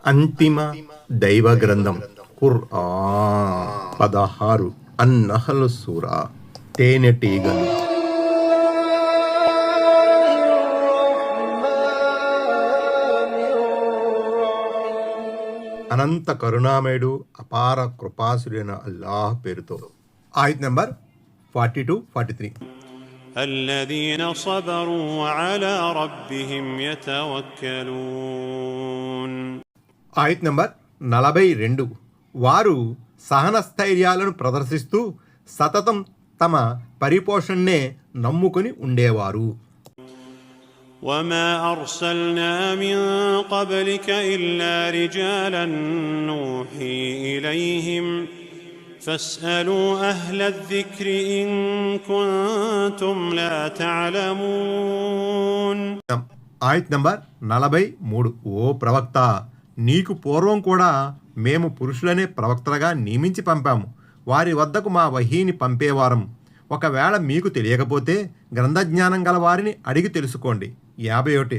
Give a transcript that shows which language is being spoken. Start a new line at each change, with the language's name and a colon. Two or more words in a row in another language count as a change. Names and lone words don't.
Telugu: అంతిమ దైవ గ్రంథం ఖుర్ఆన్ 16 అన్-నహ్ల్ సూరా తేనెటీగలు. అనంత కరుణామయుడు అపార కృపాసురైన అల్లాహ్ పేరుతో. ఆయత్ నంబర్ 42-43.
Arabic: الذين صبروا وعلى ربهم يتوكلون.
Telugu: ఆయత్ నంబర్ 42. వారు సహనస్థైర్యాలను ప్రదర్శిస్తూ సతతం తమ పరిపోషణనే నమ్ముకుని ఉండేవారు.
Arabic: وما أرسلنا من قبلك إلا رجالا نوحي إليهم فاسألوا أهل الذكر إن كنتم لا تعلمون.
Telugu: ఆయత్ నంబర్ 43. ఓ ప్రవక్త, నీకు పూర్వం కూడా మేము పురుషులనే ప్రవక్తలుగా నియమించి పంపాము. వారి వద్దకు మా వహీని పంపేవారం. ఒకవేళ మీకు తెలియకపోతే గ్రంథజ్ఞానం గల వారిని అడిగి తెలుసుకోండి. 51.